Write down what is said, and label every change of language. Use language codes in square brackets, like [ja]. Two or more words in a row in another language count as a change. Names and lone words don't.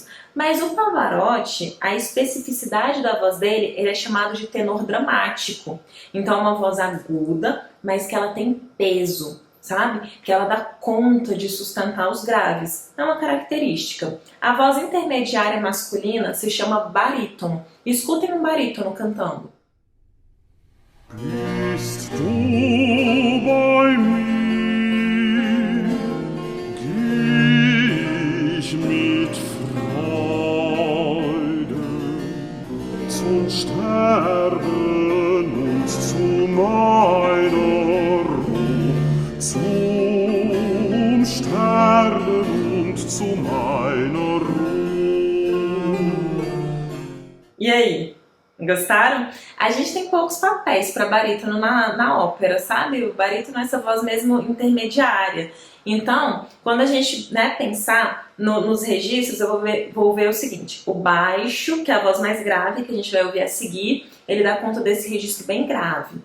[pt] Mas o Pavarotti, a especificidade da voz dele, ele é chamado de tenor dramático. Então é uma voz aguda, mas que ela tem peso, sabe? Que ela dá conta de sustentar os graves. É uma característica. A voz intermediária masculina se chama barítono. Escutem um barítono cantando. [de] Bist du bei mir, geh ich mit Freude zum Sterben und zu meiner Ruhe, zum Sterben und zu meiner Ruhe. [pt] E aí? Gostaram? A gente tem poucos papéis para barítono na ópera, sabe? O barítono é essa voz mesmo intermediária. Então, quando a gente pensar nos registros, eu vou ver o seguinte. O baixo, que é a voz mais grave, que a gente vai ouvir a seguir, ele dá conta desse registro bem grave.